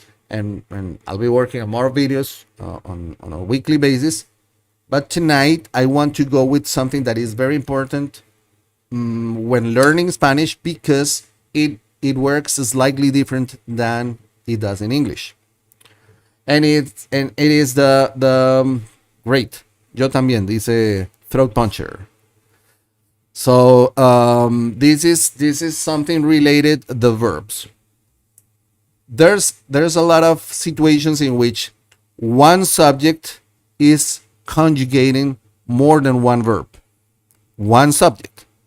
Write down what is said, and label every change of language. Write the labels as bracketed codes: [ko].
[en] And I'll be working on more videos on a weekly basis. But tonight I want to go with something that is very important when learning Spanish, because it works slightly different than it does in English. And it is the great. [es] Yo también, dice Throat Puncher. [en] So this is something related the verbs. There's a lot of situations in which one subject is conjugating more than one verb. One subject.